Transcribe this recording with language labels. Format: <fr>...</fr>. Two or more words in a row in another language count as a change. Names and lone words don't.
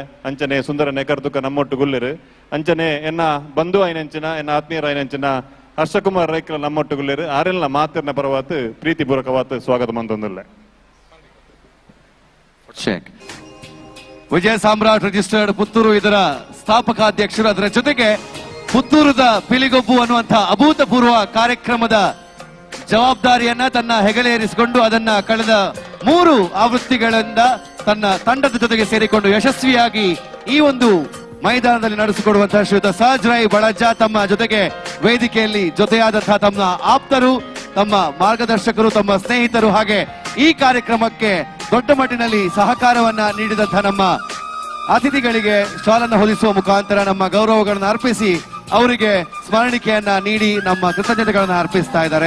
<tcy>ಅಂಚನೆ ಸುಂದರ ನೆಕರ್ದುಕ ನಮ್ಮೊಟ್ಟುಗುಳ್ಳಿರು ಅಂಚನೆ ಎನ್ನ ಬಂಧು ಐನಂಚಿನ ಎನ್ನ ಆತ್ಮೀಯರ ಐನಂಚಿನ ಹರ್ಷಕುಮಾರ್ ರೈಕರ ನಮ್ಮೊಟ್ಟುಗುಳ್ಳಿರು ಆರೆಲ್ಲ ಮಾತಿನ ಪರವಾತ್ ಪ್ರೀತಿಪೂರ್ವಕವಾದ ಸ್ವಾಗತ ಮಂತೊಂದುಲ್ಲೆ.</tcy> <kn>ವಿಜಯ ಸಾಮ್ರಾಟ್ ರಿಜಿಸ್ಟರ್ಡ್ ಪುತ್ತೂರು ಇದರ ಸ್ಥಾಪಕಾಧ್ಯಕ್ಷರು. ಅದರ ಜೊತೆಗೆ ಪುತ್ತೂರದ ಪಿಲಿಗೊಬ್ಬು ಅನ್ನುವಂತಹ ಅಭೂತಪೂರ್ವ ಕಾರ್ಯಕ್ರಮದ ಜವಾಬ್ದಾರಿಯನ್ನ ತನ್ನ ಹೆಗಲೇರಿಸಿಕೊಂಡು ಅದನ್ನ ಕಳೆದ 3 ಆವೃತ್ತಿಗಳಿಂದ ತನ್ನ ತಂಡದ ಜೊತೆಗೆ ಸೇರಿಕೊಂಡು ಯಶಸ್ವಿಯಾಗಿ ಈ ಒಂದು ಮೈದಾನದಲ್ಲಿ ನಡೆಸಿಕೊಡುವಂತಹ ಶ್ರೀಯುತ ಸಹಜ್ ರೈ ಬಳಜ ತಮ್ಮ ಜೊತೆಗೆ ವೇದಿಕೆಯಲ್ಲಿ ಜೊತೆಯಾದಂತಹ ತಮ್ಮ ಆಪ್ತರು, ತಮ್ಮ ಮಾರ್ಗದರ್ಶಕರು, ತಮ್ಮ ಸ್ನೇಹಿತರು, ಹಾಗೆ ಈ ಕಾರ್ಯಕ್ರಮಕ್ಕೆ ದೊಡ್ಡ ಮಟ್ಟಿನಲ್ಲಿ ಸಹಕಾರವನ್ನ ನೀಡಿದಂತಹ ನಮ್ಮ ಅತಿಥಿಗಳಿಗೆ ಶಾಲನ್ನು ಹೊದಿಸುವ ಮುಖಾಂತರ ನಮ್ಮ ಗೌರವಗಳನ್ನು ಅರ್ಪಿಸಿ ಅವರಿಗೆ ಸ್ಮರಣಿಕೆಯನ್ನ ನೀಡಿ ನಮ್ಮ ಕೃತಜ್ಞತೆಗಳನ್ನು ಅರ್ಪಿಸ್ತಾ ಇದ್ದಾರೆ.</kn>